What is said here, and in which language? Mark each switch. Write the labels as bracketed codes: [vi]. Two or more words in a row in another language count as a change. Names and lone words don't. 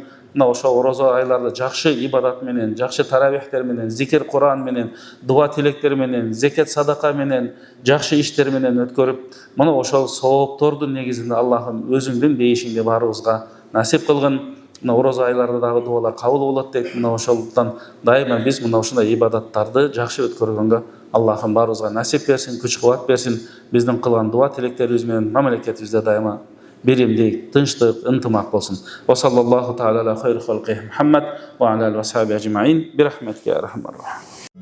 [ky] Мына ошо орозо айларды жакшы ибадат менен, жакшы таравихтер менен, зикир Куран менен, дуа тилектер менен, зекет садака менен, жакшы иштер менен өткөрүп, мына ошол сооптордун негизинде Аллахым өзүңдүн бейишиңди баарыбызга насип кылгын. Мына орозо айларда дагы дуалар кабыл болот дейт. Мына ошондуктан дайыма биз мына ушундай ибадаттарды жакшы өткөргөнгө Аллахым баарыбызга насип берсин, күч-кубат берсин. Биздин кылган дуа тилектерибиз менен мамлекетибизде дайыма биримдик, тынчтык, ынтымак болсун. [ar] وصلى الله تعالى على خير خلقه محمد وعلى آله وصحبه أجمعين. برحمتك يا أرحم الراحمين.